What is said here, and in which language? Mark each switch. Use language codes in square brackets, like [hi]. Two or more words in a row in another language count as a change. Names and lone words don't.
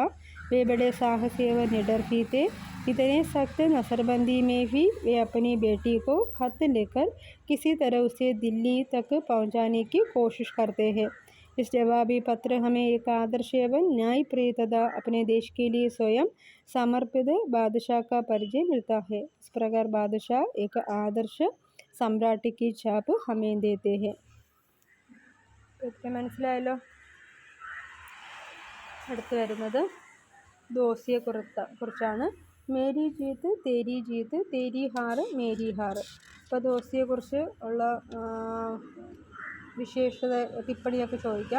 [hi] वे बड़े साहसी व निडर भी थे. इतने सख्त नसरबंदी में भी वे अपनी बेटी को खत लेकर किसी तरह उसे दिल्ली तक पहुंचाने की कोशिश करते हैं. इस जवाबी पत्र हमें एक आदर्श एवं न्यायप्रिय तथा अपने देश के लिए स्वयं समर्पित बादशाह का परिचय मिलता है. इस प्रकार बादशाह एक आदर्श सम्राट की छाप हमें देते हैं. [ml] മനസ്സിലായല്ലോ. അടുത്ത് വരുന്നത് ദോസിയെ കുറിച്ചാണ്. [hi] मेरी जीत तेरी जीत तेरी हार मेरी हार. [ml] ഇപ്പോൾ ദോസിയെക്കുറിച്ച് ഉള്ള വിശേഷത ടിപ്പണിയൊക്കെ ചോദിക്കാം.